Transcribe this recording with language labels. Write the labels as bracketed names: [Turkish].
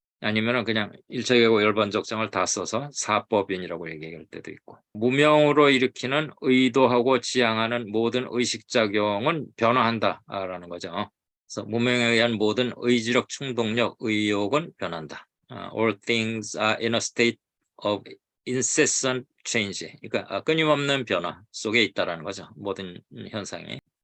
[Korean] 아니면은 그냥 일체계고 열반적정을 다 써서 사법인이라고 얘기할 때도 있고, 무명으로 일으키는 의도하고 지향하는 모든 의식작용은 변화한다라는 거죠. 그래서 무명에 의한 모든 의지력, 충동력, 의욕은 변한다. [English] All things are in a state of incessant change. [Korean] 그러니까 끊임없는 변화 속에 있다라는 거죠. 모든 현상이.